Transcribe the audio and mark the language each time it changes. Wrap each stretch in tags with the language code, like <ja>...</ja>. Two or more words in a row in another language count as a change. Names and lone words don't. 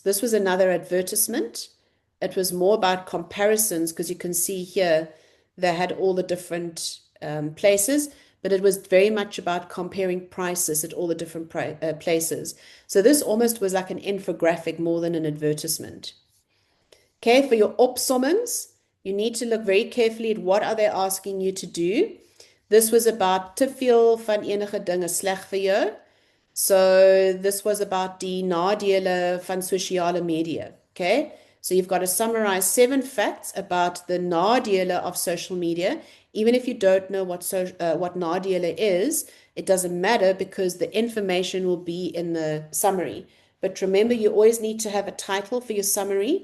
<en>This was another advertisement. It was more about comparisons because you can see here they had all the different places, but it was very much about comparing prices at all the different places. So this almost was like an infographic more than an advertisement. Okay, for your opsommings, You need to look very carefully at what are they asking you to do. This was about</en> <af>te veel van enige ding is sleg vir jou.</af> <en>So this was about</en> <af>die nadele van sosiale media.</af> <en>Okay. So you've got to summarize 7 facts about the nadele of social media. Even if you don't know what nadele is, it doesn't matter because the information will be in the summary. But remember, you always need to have a title for your summary.</en>